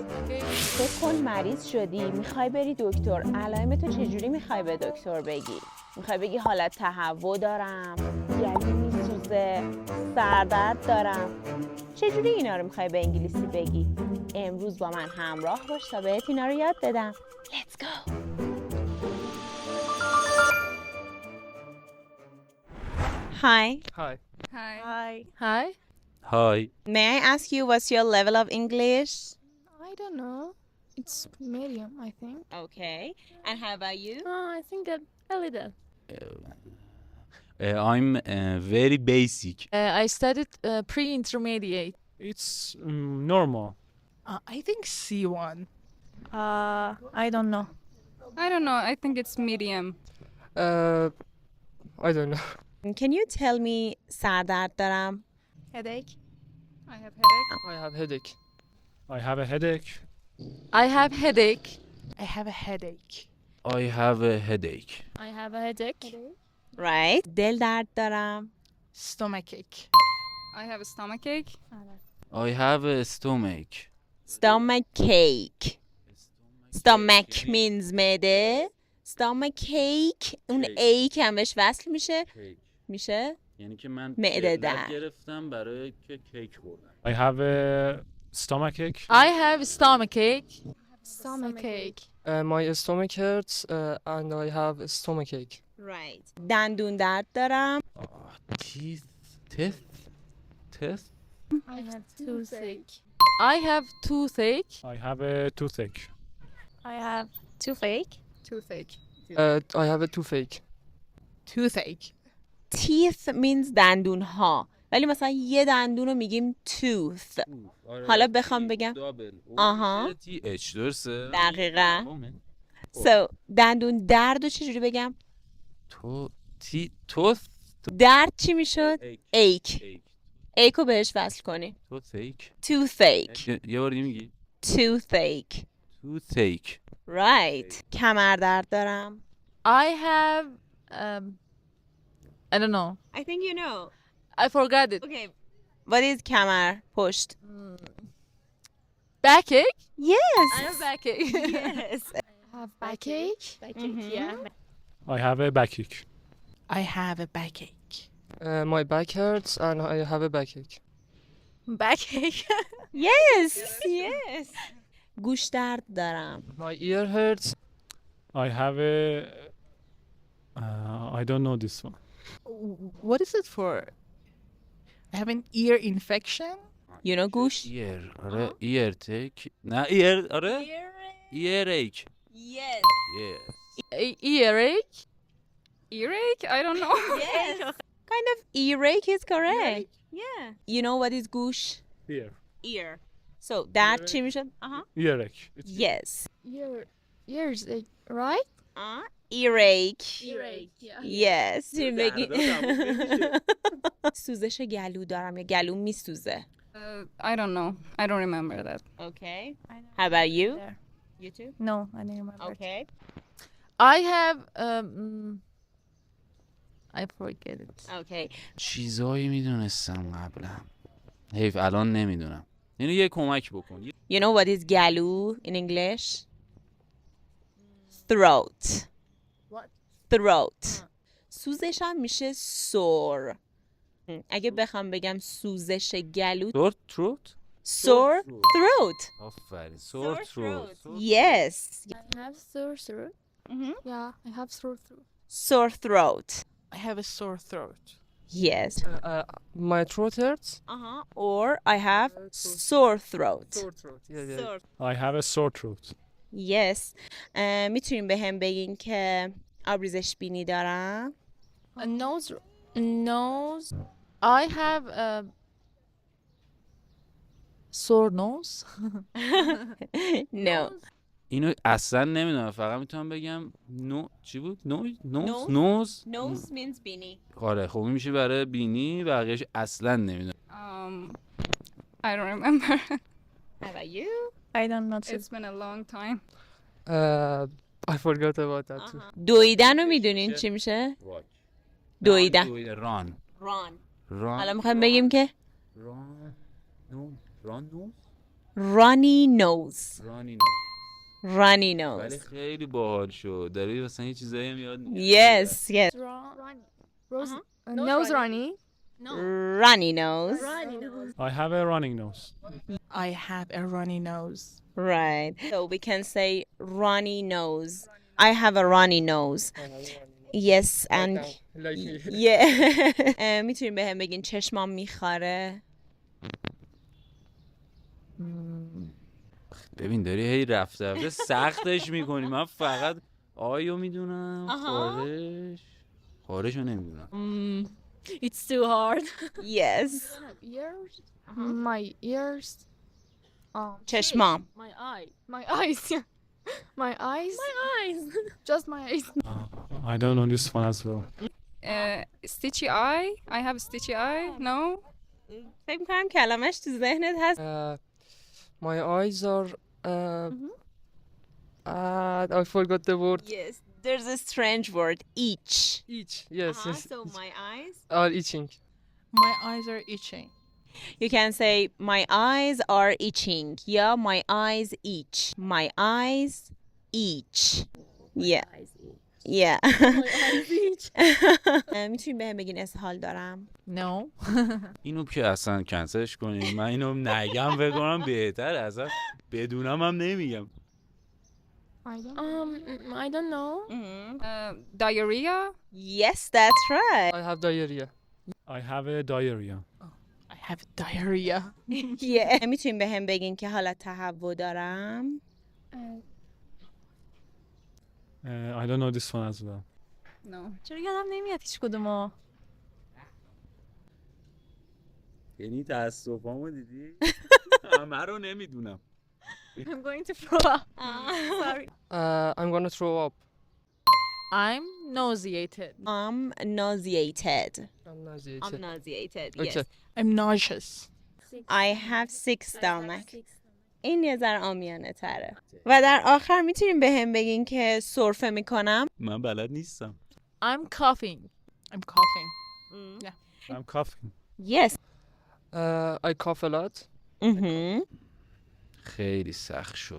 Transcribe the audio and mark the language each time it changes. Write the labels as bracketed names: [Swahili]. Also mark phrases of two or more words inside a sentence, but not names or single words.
[Persian] فکر کن مریض شدی، میخوای بری دکتر، علائمتو چجوری میخوای به دکتر بگی؟ میخوای بگی حالت تهوع دارم، گلو میسوزه، سردرد دارم، چجوری اینا رو میخوای به انگلیسی بگی؟ امروز با من همراه باش تا بهت اینا رو یاد بدم. [English] Let's go! Hi. Hi. Hi. Hi. Hi. Hi. May I ask you what's your level of English? I don't know. It's medium, I think. Okay. And how about you? I think that a little. I'm very basic. I studied pre-intermediate. It's normal. I think C1. I don't know. I don't know. I think it's medium. I don't know. Can you tell me [Persian] سردرد دارم؟ [English] Headache. I have headache. I have headache. I have a headache. I have headache. I have a headache. I have a headache. I have a headache. Right. [Persian] دل درد دارم. [English] Stomachache. I have a stomachache. I have a stomach. Stomach ache. Stomach means معده. Stomach ache. [Persian] اون ache هم بهش وصل میشه یعنی که من معده علت درد. گرفتم برای که کیک خوردم. [English] I have a stomachache. I have stomachache. Stomachache. My stomach hurts and I have a stomachache. Right. دندون درد دارم. Teeth. I have toothache. I have toothache. I have a toothache. I have toothache. Toothache. I have a toothache. Toothache. Teeth means [Persian] دندون ها. ولی مثلا یه دندون رو میگیم tooth. حالا بخوام بگم آها. TH درسته؟ دقیقا. So دندون درد رو چجوری بگم؟ [English] توث [Persian] درد چی میشد؟ ache. ache رو بهش وصل کنی. [English] toothache. [Persian] یه بار دیگه میگی؟ [English] toothache. toothache. [Persian] Right. کمر درد دارم. [English] I have I don't know. I think you know. I forgot it. Okay. What is [Persian] کمر؟ پشت. [English] Backache? Yes. I have backache. Yes. I have backache. I have a backache. I have a backache. My back hurts and I have a backache. Backache. Yes. Yes. [Persian] گوش درد دارم. [English] My ear hurts. I have a. I don't know this one. What is it for? I have an ear infection. You know گوش؟ ear. آره ear take. نه ear. آره earache. Yes. Yes. Earache? Earache? I don't know. Yes. Kind of earache is correct. Yeah. You know what is گوش؟ Ear. Ear. So درد چی میشد؟ Earache. Yes. Ears, right? Earache. Earache, yeah. Yes. [Persian] چی بگی؟ سوزش گلو دارم یا گلو میسوزه. [English] I don't know. I don't remember that. Okay. How about you? There. You too? No, I didn't remember. Okay. I have I forget it. Okay. [Persian] چیزایی میدونستم قبلا. حیف الان نمیدونم. یعنی یه کمک بکن. [English] You know what is گلو in English? Throat. What? Throat. [Persian] سوزش هم میشه sore. اگه بخوام بگم سوزش گلو [English] Sore throat. sore throat. [Persian] آفرین. [English] Sore throat. Yes. I have sore throat. Mhm. Yeah, I have sore throat. Sore throat. I have a sore throat. Yes. My throat hurts. Or I have sore throat. throat. Yeah. I have a sore throat. Yes. [Persian] میتونیم به هم بگین که آبریزش بینی دارم؟ [English] A nose. I have a sore nose. No. [Persian] اینو اصلا نمیدونم. فقط میتونم بگم چی بود؟ [English] Nose. نوز. Nose means بینی. [Persian] آره خب این میشه برای بینی. بقیه‌اش اصلا نمیدونم. [English] I don't remember. How about you? I don't know. It's been a long time. I forgot about that too. [Persian] دویدن رو میدونین چی میشه؟ دویدن. [English] ران. ران. ران. [Persian] حالا میخوایم بگیم که [English] run. no. run no. runny nose. runny no. رانی [Persian] ولی [English] نوز. [Persian] خیلی باحال شد. داری مثلا یه چیزایی هم یاد میگیری. [English] Yes, yes. Rose. Nose runny. Runny nose. I have a running nose. I have a runny nose. Right. So we can say runny nose. I have a runny nose. Yes, and Like me. yeah. [Persian] میتونیم به هم بگین چشمام میخاره. ببین داری هی رفته سختش میکنی. من فقط آیو میدونم. خارشو نمیدونم. [English] It's too hard. Yes. Ears. My ears. چشمام. My eye. My eyes. Yeah. My eyes. My eyes. Just my eyes. I don't know this one as well. Stitchy eye. I have stitchy eye. No. [Persian] فکر میکنم کلمش تو ذهنت هست. [English] My eyes are. I forgot the word. Yes. There's a strange word. Each. Itch. Yes. Yes. So my eyes. Are itching. My eyes are itching. You can say my eyes are itching. Yeah, my eyes itch. My eyes itch. Yeah. Yeah. [Persian] میتونیم به هم بگین اسهال دارم. [English] No. [Persian] اینو که اصلا کنسلش کنیم. من اینو نگم بکنم بهتر. اصلا بدونم هم نمیگم. [English] I don't know. Diarrhea. Yes, that's right. I have diarrhea. I have a diarrhea. I have diarrhea. Yeah. [Persian] میتونیم به هم بگین که حالت تهوع دارم. [English] I don't know this one as well. No. [Persian] چرا یادم نمیاد هیچ کدومو. یعنی تاسفامو دیدی؟ همه رو نمیدونم. [English] I'm going to throw up. Sorry. I'm gonna throw up. I'm nauseated. I'm nauseated. I'm nauseated. I'm nauseated. Okay. Yes. I'm nauseous. I have 6 stomach. [Persian] این یه ذره عامیانه تره. و در آخر میتونیم به هم بگین که سرفه میکنم. من بلد نیستم. [English] I'm coughing. I'm coughing. I'm coughing. Yes. I cough a lot. [Persian] خیلی سخت شد.